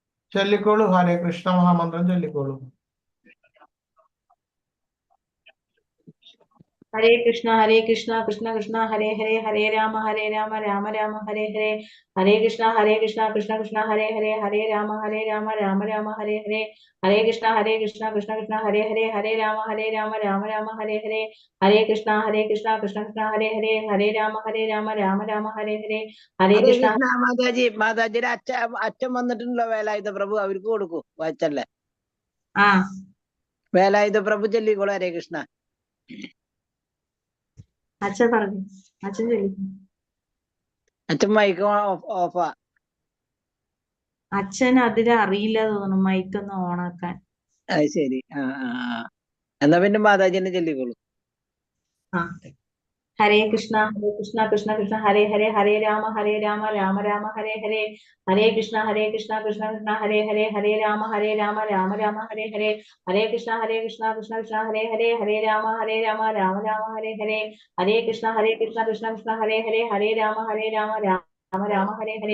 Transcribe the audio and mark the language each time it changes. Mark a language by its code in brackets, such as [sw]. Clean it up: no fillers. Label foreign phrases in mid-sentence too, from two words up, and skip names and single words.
[ml] ചൊല്ലിക്കോളൂ. ഹരേ കൃഷ്ണ മഹാമന്ത്രം ചൊല്ലിക്കോളൂ. [sa] ഹരേ കൃഷ്ണ കൃഷ്ണ കൃഷ്ണ ഹരേ ഹരേ ഹരേ രാമ രാമ രാമ ഹരേ ഹരേ. ഹരേ കൃഷ്ണ കൃഷ്ണ കൃഷ്ണ ഹരേ ഹരേ ഹരേ രാമ രാമ രാമ ഹരേ ഹരേ. ഹരേ കൃഷ്ണ കൃഷ്ണ കൃഷ്ണ ഹരേ ഹരേ ഹരേ രാമ രാമ രാമ ഹരേ ഹരേ. ഹരേ കൃഷ്ണ കൃഷ്ണ കൃഷ്ണ ഹരേ ഹരേ ഹരേ രാമ രാമ രാമ ഹരേ ഹരേ. ഹരേ ഹരേ കൃഷ്ണ. കൃഷ്ണ. [ml] മാതാജിയുടെ അച്ഛൻ വന്നിട്ടുണ്ടല്ലോ, വേലായുധ പ്രഭു. അവർക്ക് കൊടുക്കൂ വാച്ചല്ലേ. ആ വേലായുധ പ്രഭു ചൊല്ലിക്കോളൂ [sa] ഹരേ കൃഷ്ണ. [ml] അച്ഛൻ പറഞ്ഞു. അച്ഛൻ ചൊല്ലിക്കും. അച്ഛൻ മൈക്ക് ഓഫാ. അച്ഛൻ അതിന് അറിയില്ല തോന്നുന്നു മൈക്കൊന്ന് ഓണാക്കാൻ. അത് ശരി. എന്നാ പിന്നെ മാതാജിനെ ചൊല്ലിക്കോളൂ. [sa] ആ ഹരേ കൃഷ്ണ കൃഷ്ണ കൃഷ്ണ ഹരേ ഹരേ ഹരേ രാമ രാമ രാമ ഹരേ ഹരേ. ഹരേ കൃഷ്ണ കൃഷ്ണ കൃഷ്ണ ഹരേ ഹരേ ഹരേ രാമ രാമ രാമ ഹരേ ഹരേ. ഹരേ കൃഷ്ണ കൃഷ്ണ കൃഷ്ണ ഹരേ ഹരേ ഹരേ രാമ രാമ രാമ ഹരേ ഹരേ. ഹരേ കൃഷ്ണ കൃഷ്ണ കൃഷ്ണ ഹരേ ഹരേ ഹരേ രാമ രാമ രാമ ഹരേ ഹരേ.